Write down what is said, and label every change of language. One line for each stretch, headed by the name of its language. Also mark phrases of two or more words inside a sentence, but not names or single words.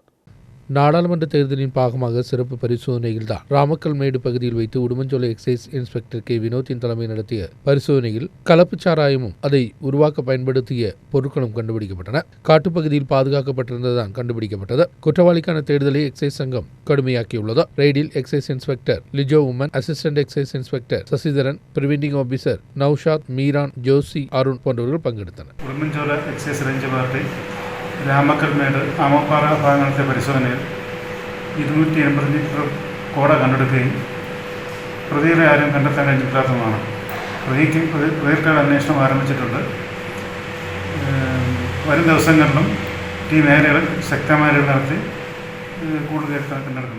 Tamil: நாடாளுமன்ற தேர்தலின் பாகமாக சிறப்பு பரிசோதனையில் தான் ராமக்கல்மேடு பகுதியில் வைத்து உடுமஞ்சோலை
English: excise inspector
Tamil: கே வினோத்தின் தலைமையில் நடத்திய பரிசோதனையில் கலப்பு சாராயமும் அதை உருவாக்க பயன்படுத்திய பொருட்களும் கண்டுபிடிக்கப்பட்டன. காட்டுப்பகுதியில் பாதுகாக்கப்பட்டிருந்ததுதான் கண்டுபிடிக்கப்பட்டது. குற்றவாளிக்கான தேடுதலை எக்சைஸ் சங்கம் கடுமையாக்கியுள்ளது. ரெய்டில்
English: excise inspector
Tamil: லிஜோ உமன்,
English: assistant excise inspector
Tamil: சசிதரன்,
English: preventing officer
Tamil: நௌஷாத், மீரான், ஜோசி, அருண் போன்றவர்கள் பங்கெடுத்தனர்.
Malayalam: ഉടുമ്പൻചോല
English: excise range
Malayalam: പാർട്ടി രാമക്കൽമേട് ആമപ്പാറ ഭാഗങ്ങളിലെ പരിശോധനയിൽ 280 ലിറ്റർ കോട കണ്ടെടുക്കുകയും പ്രതികളെ ആരും കണ്ടെത്താൻ കഴിഞ്ഞിട്ടില്ലാത്തതുമാണ്. പ്രതികൾക്ക് അന്വേഷണം ആരംഭിച്ചിട്ടുണ്ട്. വരും ദിവസങ്ങളിലും ഈ മേഖലകൾ ശക്തമായ നടത്തി കൂടുതൽ കണ്ടെടുക്കുന്നതാണ്.